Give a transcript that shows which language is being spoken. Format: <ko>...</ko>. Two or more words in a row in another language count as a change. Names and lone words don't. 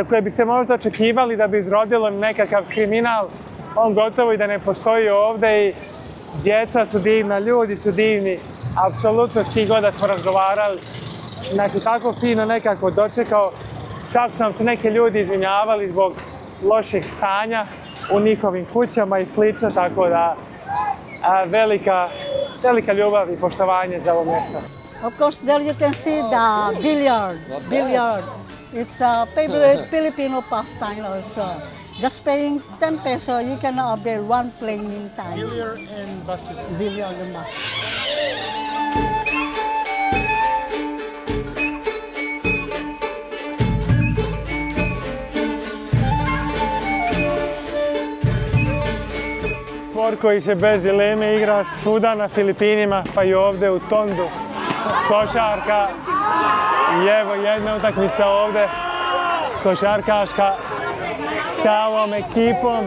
<bs>koje biste možda očekivali da bi izrodilo nekakav kriminal, on gotovo i da ne postoji ovdje i djeca su divna, ljudi su divni, apsolutno s kim god da smo razgovarali, nas je tako fino nekako dočekao, čak su nam se neki ljudi izvinjavali zbog lošeg stanja u njihovim kućama i slično, tako da velika ljubav i poštovanje za ovo mjesto.</bs> <en>Of course, there you can see the billiard. It's a favorite Filipino pastime also. Just paying 10 peso, you can avail one playing time. Billiard and basketball. Billiard and basketball.</en> <bs>Sport koji se bez dileme igra svuda na Filipinima, pa i ovdje u Tondu. Košarka. I evo jedna utakmica ovdje, košarkaška, sa ovom ekipom.</bs>